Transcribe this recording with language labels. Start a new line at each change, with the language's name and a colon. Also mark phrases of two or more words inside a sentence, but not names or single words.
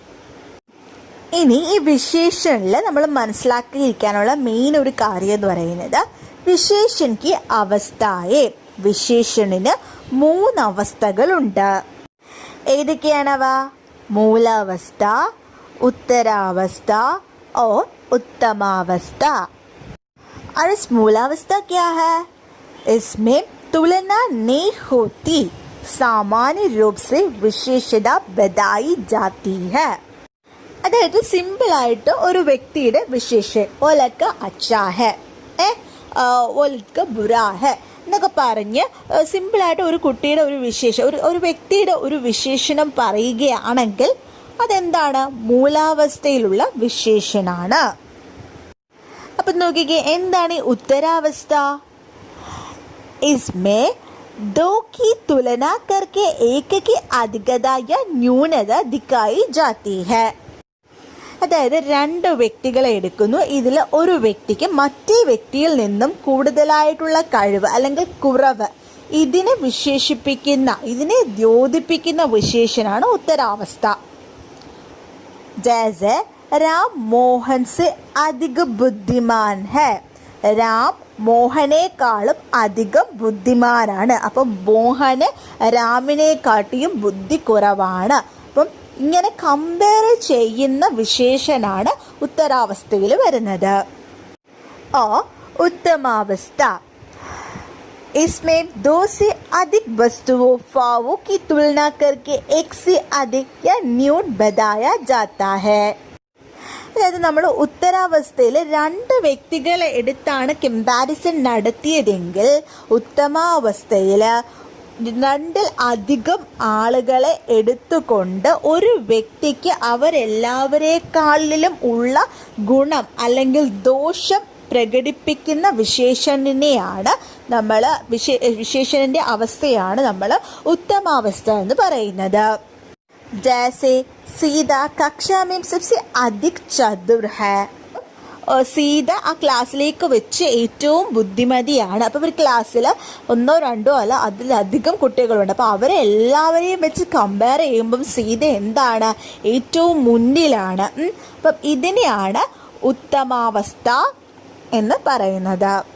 Malayalam: ഇനി ഈ വിശേഷണിൽ നമ്മൾ മനസ്സിലാക്കിയിരിക്കാനുള്ള മെയിൻ ഒരു കാര്യം എന്ന് പറയുന്നത്, വിശേഷണിക്ക് അവസ്ഥയെ, വിശേഷണിന് 3 അവസ്ഥകളുണ്ട്. ഏതൊക്കെയാണവ? മൂലാവസ്ഥ, ഉത്തരാവസ്ഥ
Hindi: और उत्तमावस्था. और इस मूलावस्था क्या है? इसमें तुलना नहीं होती, सामान्य रूप से विशेषता बताई जाती है.
Malayalam: അതായത് സിമ്പിളായിട്ട് ഒരു വ്യക്തിയുടെ വിശേഷൻ, ഓലക്ക
Hindi: अच्छा है,
Malayalam: ഓലക്ക
Hindi: बुरा है
Malayalam: എന്നൊക്കെ പറഞ്ഞ് സിമ്പിളായിട്ട് ഒരു കുട്ടിയുടെ ഒരു വിശേഷം, ഒരു വ്യക്തിയുടെ ഒരു വിശേഷണം പറയുകയാണെങ്കിൽ അതെന്താണ്, മൂലാവസ്ഥയിലുള്ള വിശേഷനാണ്. അപ്പം നോക്കിക്കേ, എന്താണ് ഈ ഉത്തരാവസ്ഥ?
Hindi: इसमें 2 की तुलना करके एक की अधिकता या न्यूनता दिखाई जाती है.
Malayalam: അതായത് 2 വ്യക്തികളെ എടുക്കുന്നു, ഇതിൽ ഒരു വ്യക്തിക്ക് മറ്റേ വ്യക്തിയിൽ നിന്നും കൂടുതലായിട്ടുള്ള കഴിവ് അല്ലെങ്കിൽ കുറവ്, ഇതിനെ വിശേഷിപ്പിക്കുന്ന, ഇതിനെ ദ്യോതിപ്പിക്കുന്ന വിശേഷനാണ് ഉത്തരാവസ്ഥ.
Hindi: जैसे राम मोहन से अधिक बुद्धिमान है, राम
Malayalam: മോഹനേക്കാളും അധികം ബുദ്ധിമാനാണ്. അപ്പം മോഹന് രാമിനെക്കാട്ടിയും ബുദ്ധി കുറവാണ്. അപ്പം ഇങ്ങനെ കമ്പയർ ചെയ്യുന്ന വിശേഷനാണ് ഉത്തരാവസ്ഥയിൽ വരുന്നത്.
Hindi: उत्तमावस्था, इसमें दो से अधिक वस्तुओं फावों की तुलना करके एक से अधिक या न्यून बताया जाता है.
Malayalam: അതായത് നമ്മൾ ഉത്തരാവസ്ഥയിൽ രണ്ട് വ്യക്തികളെ എടുത്താണ് കമ്പാരിസൺ നടത്തിയതെങ്കിൽ ഉത്തമാവസ്ഥയിൽ രണ്ടിൽ അധികം ആളുകളെ എടുത്തുകൊണ്ട് ഒരു വ്യക്തിക്ക് അവരെല്ലാവരെക്കാളിലും ഉള്ള ഗുണം അല്ലെങ്കിൽ ദോഷം പ്രകടിപ്പിക്കുന്ന വിശേഷണനെയാണ് നമ്മൾ വിശേഷണന്റെ അവസ്ഥയാണ് നമ്മൾ ഉത്തമാവസ്ഥ എന്ന് പറയുന്നത്.
Hindi: ജैसे सीधा कक्षा में सबसे अधिक चतुर है.
Malayalam: സീത ആ ക്ലാസ്സിലേക്ക് വെച്ച് ഏറ്റവും ബുദ്ധിമതിയാണ്. അപ്പോൾ ഒരു ക്ലാസ്സിൽ ഒന്നോ രണ്ടോ അല്ല അതിലധികം കുട്ടികളുണ്ട്. അപ്പോൾ അവരെ എല്ലാവരെയും വെച്ച് കമ്പയർ ചെയ്യുമ്പം സീത എന്താണ് ഏറ്റവും മുന്നിലാണ്. അപ്പം ഇതിനെയാണ് ഉത്തമാവസ്ഥ എന്ന് പറയുന്നത്.